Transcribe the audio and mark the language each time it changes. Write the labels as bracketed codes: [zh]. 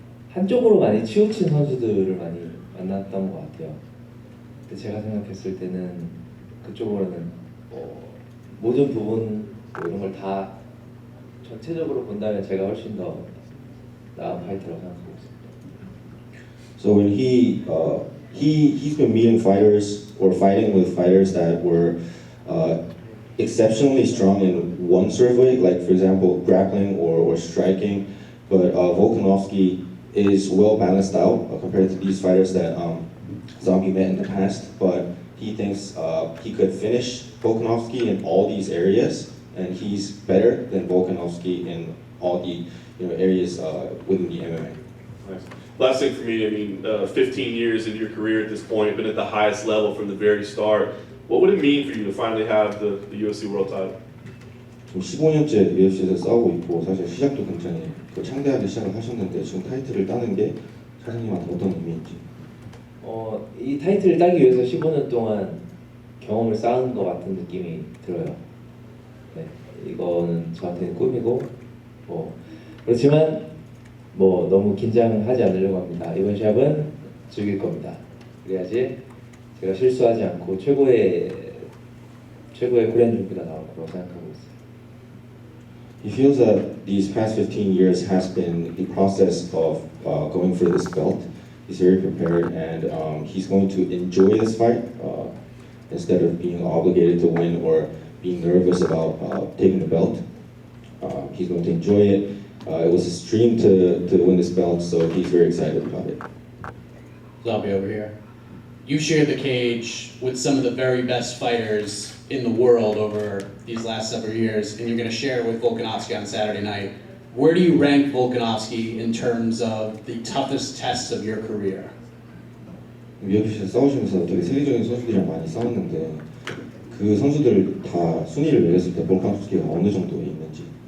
[ko] 한쪽으로 많이 치우친 선수들을 많이 만났던 것 같아요. 근데 제가 생각했을 때는 그쪽으로는 모든 부분 이런 걸 다 전체적으로 본다면 제가 훨씬 더 나은 파이터라고 생각하고 있습니다. [en] So when he's been meeting fighters or fighting with fighters that were exceptionally strong in one sort of way, like for example grappling or striking, but Volkanovski is well balanced out compared to these fighters that Zombie met in the past, but he thinks he could finish Volkanovski in all these areas, and he's better than Volkanovski in all the areas within the MMA. Nice. Last thing for me, I mean, 15 years into your career at this point, been at the highest level from the very start. What would it mean for you to finally have the UFC World Title? [ko] 지금 15년째 UFC에서 싸우고 있고 사실 시작도 굉장히 창대하게 시작을 하셨는데 지금 타이틀을 따는 게 사장님한테 어떤 의미인지. 이 타이틀을 따기 위해서 15년 동안 경험을 쌓은 것 같은 느낌이 들어요. 네, 이거는 저한테는 꿈이고 그렇지만 너무 긴장하지 않으려고 합니다. 이번 시합은 즐길 겁니다. 그래야지 제가 실수하지 않고 최고의 그랜드 준비가 나올 거라고 생각하고 있어요. [en] He feels that these past 15 years has been the process of going for this belt. He's very prepared and he's going to enjoy this fight instead of being obligated to win or being nervous about taking the belt. He's going to enjoy it. It was his dream to win this belt, so he's very excited about it. Zombie over here. You shared the cage with some of the very best fighters in the world over these last several years, and you're going to share it with Volkanovski on Saturday night. where do you rank Volkanovski in terms of the toughest tests of your career? [ko] UFC에서 싸우시면서 되게 세계적인 선수들이랑 많이 싸웠는데 그 선수들 다 순위를 매겼을 때 볼카nov스키가 어느 정도에 있는지.